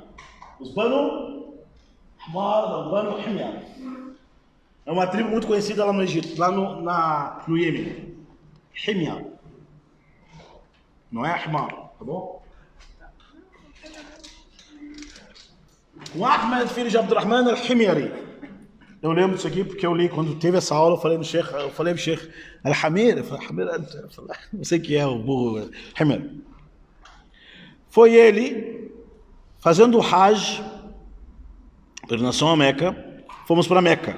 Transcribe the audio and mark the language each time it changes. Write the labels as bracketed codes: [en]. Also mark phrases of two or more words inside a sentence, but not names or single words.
[pt] Os Banu Hamar, o Banu Himyar. É uma tribo muito conhecida lá no Egito, lá no Iêmen. Himyar. Não é Ahmar, tá bom? O Ahmed, filho de Abdurrahman al-Himyari. Eu lembro disso aqui porque eu li quando teve essa aula, eu falei pro Sheikh Al-Hamir, eu falei, não sei o que é o burro, Himyar. Foi ele, fazendo o Hajj, peregrinação a Meca, fomos para Meca.